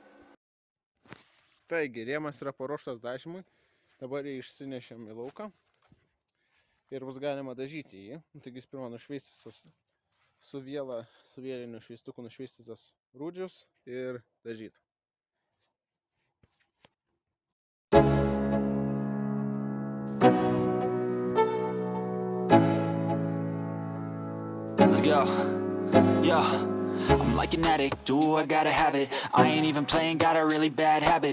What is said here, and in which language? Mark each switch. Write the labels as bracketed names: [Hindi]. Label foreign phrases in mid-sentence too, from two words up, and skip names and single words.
[Lithuanian] Taigi, rėmas yra paruoštas dažymui, dabar jį išsinešėm į lauką ir bus galima dažyti jį. Taigi jis pirmą nušveistas su vėliniu šveistuku nušveistas rūdžius ir dažyti. [English] Let's go, yo. I'm like an addict, do I gotta have it. I ain't even playing, got a really bad habit.